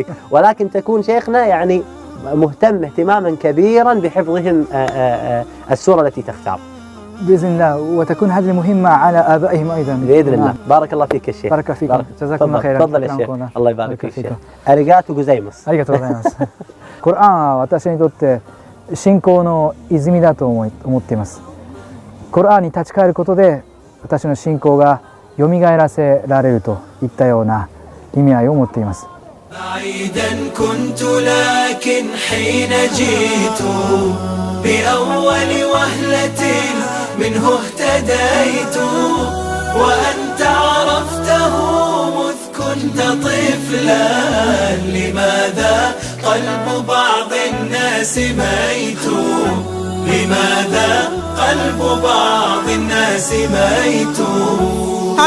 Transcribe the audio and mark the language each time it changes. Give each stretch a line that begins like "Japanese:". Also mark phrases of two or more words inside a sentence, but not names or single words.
Arabic: ولكن تكون شيخنا يعني مهتم اهتماما كبيرا بحفظهم السورة التي تختار بإذن الله، وتكون هذه المهمة على آبائهم أيضا بإذن الله. بارك الله فيك الشيخ. بارك فيك. جزاكم الله خيرا. تفضل يا شيخ. الله يبارك فيك الشيخ.
Japanese: ありがとうございます. ありがとうございます。コルアンは私にとって信仰の泉だと思っています。コルアンに立ち返ることで私の信仰が蘇らせられるといったような意味合いを持っています。
Arabic: بعيدا كنت لكن حين جئت بأول وهلة منه اهتديت، وأنت عرفته مذ كنت طفلا، لماذا قلب بعض الناس ميت، لماذا قلب بعض الناس ميت.